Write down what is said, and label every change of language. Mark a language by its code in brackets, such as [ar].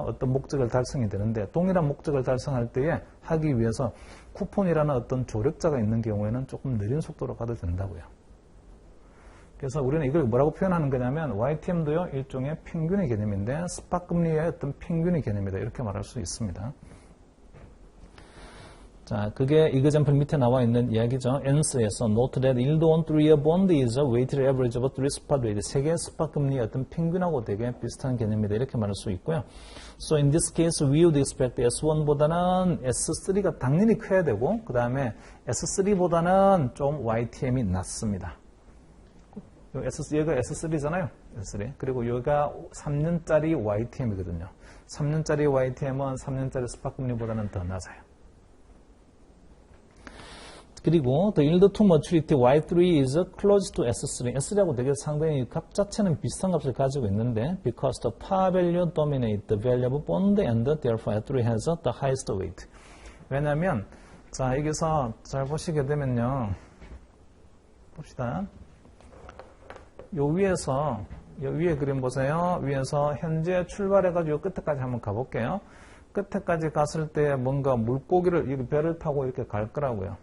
[ko] 어떤 목적을 달성이 되는데 동일한 목적을 달성할 때에 하기 위해서 쿠폰이라는 어떤 조력자가 있는 경우에는 조금 느린 속도로 가도 된다고요. 그래서 우리는 이걸 뭐라고 표현하는 거냐면 YTM도요. 일종의 평균의 개념인데 스팟금리의 어떤 평균의 개념이다. 이렇게 말할 수 있습니다. 자, 그게 이그젠플 밑에 나와 있는 이야기죠. [en] ANS에서 note that yield on 3-year bond is a weighted average of 3 spot rate. [ko] 세 개의 스팟 금리의 어떤 평균하고 되게 비슷한 개념이다. 이렇게 말할 수 있고요. [en] So in this case, we would expect [ko] S1보다는 S3가 당연히 커야 되고, 그 다음에 S3보다는 좀 YTM이 낮습니다. 얘가 S3잖아요. S3. 그리고 여기가 3년짜리 YTM이거든요. 3년짜리 YTM은 3년짜리 스팟 금리보다는 더 낮아요. 그리고 [en] the yield to maturity Y3 is close to S3. [ko] S3하고 되게 상당히 값 자체는 비슷한 값을 가지고 있는데 [en] because the par value dominate the value of bond and therefore Y3 has the highest weight. [ko] 왜냐하면 자 여기서 잘 보시게 되면요. 봅시다. 요 위에서 요 위에 그림 보세요. 위에서 현재 출발해가지고 끝에까지 한번 가볼게요. 끝에까지 갔을 때 뭔가 물고기를 이렇게 배를 타고 이렇게 갈 거라고요.